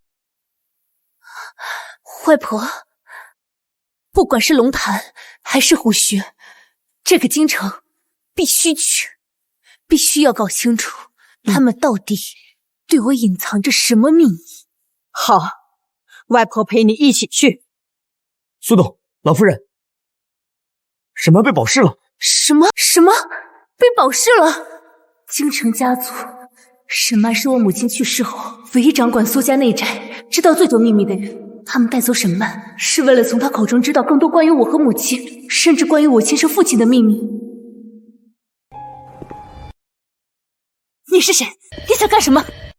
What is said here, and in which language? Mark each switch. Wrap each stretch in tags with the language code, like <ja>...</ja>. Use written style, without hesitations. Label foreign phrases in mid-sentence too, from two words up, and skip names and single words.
<zh>外婆，不管是龍潭還是虎穴，這個京城必須去，必須要搞清楚他們到底對我隱藏着什麼秘密。好，外婆陪你一起去。蘇董，老夫人，沈曼被保释了。什么被保释了？京城家族，沈曼是我母親去世後唯一掌管蘇家內宅、知道最多秘密的人。他們帶走沈曼，是為了從他口中知道更多關於我和母親，甚至關於我親生父親的秘密。你是誰？你想幹什麼？</zh>